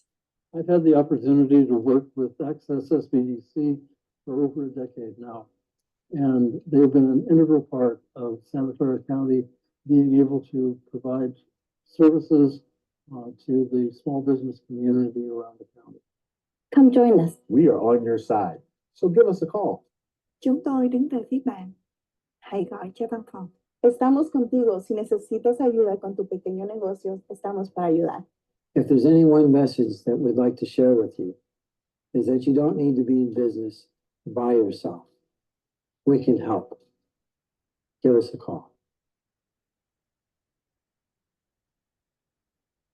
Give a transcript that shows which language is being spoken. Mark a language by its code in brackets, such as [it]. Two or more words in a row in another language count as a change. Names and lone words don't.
[en] I've had the opportunity to work with Access SBDC for over a decade now, and they've been an integral part of Santa Clara County being able to provide services to the small business community around the county. Come join us. We are on your side, so give us a call. [vi] Chúng tôi đứng về phía bạn. Hãy gọi cho văn phòng. [es] Estamos contigo. Si necesitas ayuda con tu pequeño negocio, estamos para ayudar. [en] If there's any one message that we'd like to share with you, is that you don't need to be in business by yourself. We can help. Give us a call.